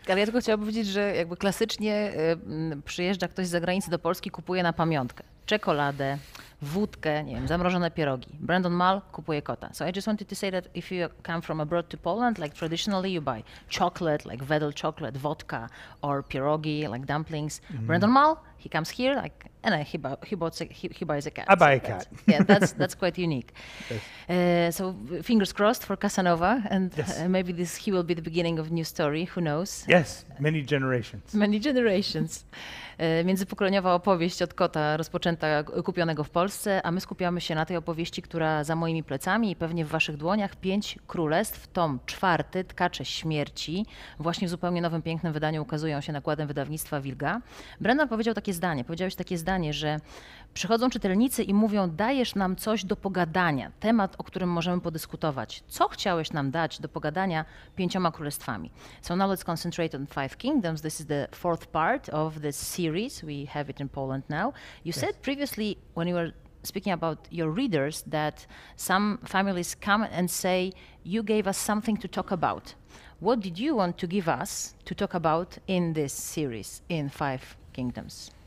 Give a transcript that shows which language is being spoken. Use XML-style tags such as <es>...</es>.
<pl>Ale ja tylko chciałam powiedzieć, że jakby klasycznie przyjeżdża ktoś z zagranicy do Polski, kupuje na pamiątkę czekoladę, wódkę, nie wiem, zamrożone pierogi. Brandon Mull kupuje kota.</pl> <en>So I just wanted to say that if you come from abroad to Poland, like traditionally you buy chocolate, like Wedel chocolate, vodka, or pierogi, like dumplings. Brandon Mull, he comes here, like, and he buys a cat. I buy a cat. Yeah, that's quite unique. Yes. So fingers crossed for Casanova, and yes. Maybe he will be the beginning of a new story. Who knows? Yes, many generations. Many generations.</en> <pl>Międzypokoleniowa opowieść od kota rozpoczęta, kupionego w Polsce, a my skupiamy się na tej opowieści, która za moimi plecami i pewnie w waszych dłoniach, Pięć, królestw, tom 4, Tkacze, śmierci. Właśnie w zupełnie nowym, pięknym wydaniu ukazują się nakładem wydawnictwa Wilga. Brandon powiedziałeś takie zdanie, że przychodzą czytelnicy i mówią, dajesz nam coś do pogadania, temat, o którym możemy podyskutować. Co chciałeś nam dać do pogadania 5 królestwami?</pl> <en>So now let's concentrate on 5 kingdoms. This is the 4th part of this series. We have it in Poland now. You said previously when you were speaking about your readers that some families come and say, you gave us something to talk about. What did you want to give us to talk about in this series, in 5 kingdoms?</en>